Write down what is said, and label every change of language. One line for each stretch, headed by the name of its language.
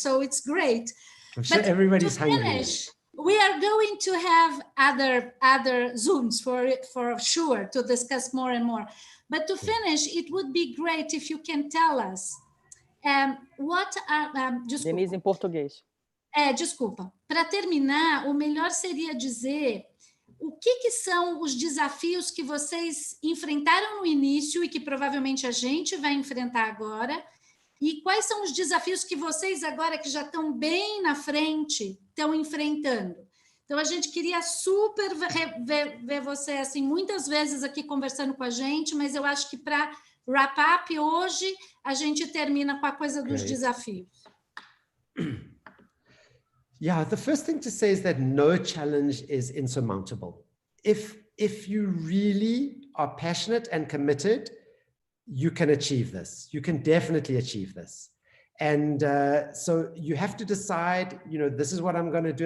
English: So it's great. I'm sure everybody's hungry. We are going to have other Zooms for sure to discuss more and more. But to finish, it would be great if you can tell us what are...
Portuguese: Denise, em português. Desculpa. Para terminar, o melhor seria dizer o que são os desafios que vocês enfrentaram no início e que provavelmente a gente vai enfrentar agora, e quais são os desafios que vocês agora, que já estão bem na frente, estão enfrentando. Então, a gente queria super ver você assim, muitas vezes aqui conversando com a gente, mas eu acho que para
English: wrap up
Portuguese: hoje, a gente termina com a coisa dos desafios.
English: Yeah, the first thing to say is that no challenge is insurmountable. If you really are passionate and committed, you can achieve this. You can definitely achieve this. And so you have to decide, you know, this is what I'm going to do.